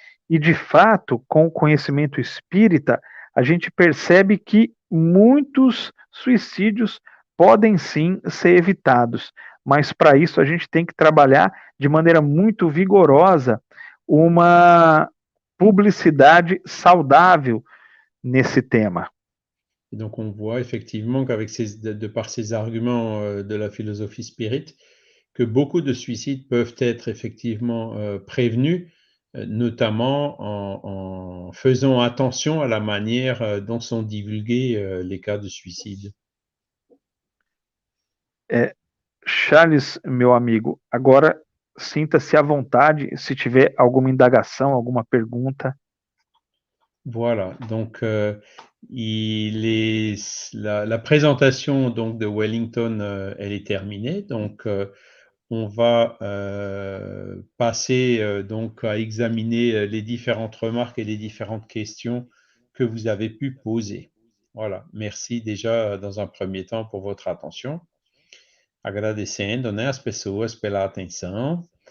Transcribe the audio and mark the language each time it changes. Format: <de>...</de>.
<pt>E, de fato, com o conhecimento espírita, a gente percebe que muitos suicídios podem sim ser evitados, mas para isso a gente tem que trabalhar de maneira muito vigorosa uma publicidade saudável nesse tema.</pt> <fr>Et donc on voit effectivement qu'avec de par ces arguments de la philosophie spirite, que beaucoup de suicides peuvent être effectivement prévenus, notamment en faisant attention à la manière dont sont divulgués les cas de suicide.</fr> <pt>Charles, meu amigo, agora sinta-se à vontade se tiver alguma indagação, alguma pergunta.</pt> <fr>Voilà, donc la présentation donc, de Wellington, elle est terminée, donc on va passer donc à examiner les différentes remarques et les différentes questions que vous avez pu poser. Voilà, merci déjà dans un premier temps pour votre attention.</fr> <pt>Agradecendo, né, as pessoas pela atenção.</pt>